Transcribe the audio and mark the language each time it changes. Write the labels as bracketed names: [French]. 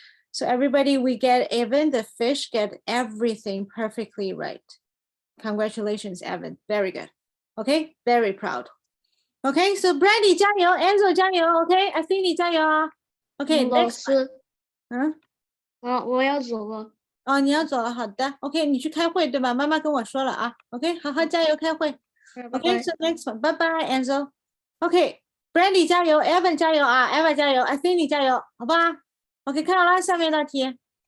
[English] So everybody, we get Evan, the fish get everything perfectly right. Congratulations, Evan. Very good. Okay, very proud. Okay, so [Chinese] Brandy 加油 ，Enzo 加油 ，OK， Athene 加油啊。 OK，老 [English] next， [Chinese] 师，嗯，我要走了。哦，你要走了，好的，OK， 你去开会对吧？妈妈跟我说了啊，OK， 好好加油开会。拜 [English] OK， so next one， [Chinese] 拜拜， [English] Enzo。 [Chinese] OK，Brandy 加油，Evan 加油啊，Eva 加油，Athene 加油，好吧 ？OK， 看好了，下面的题。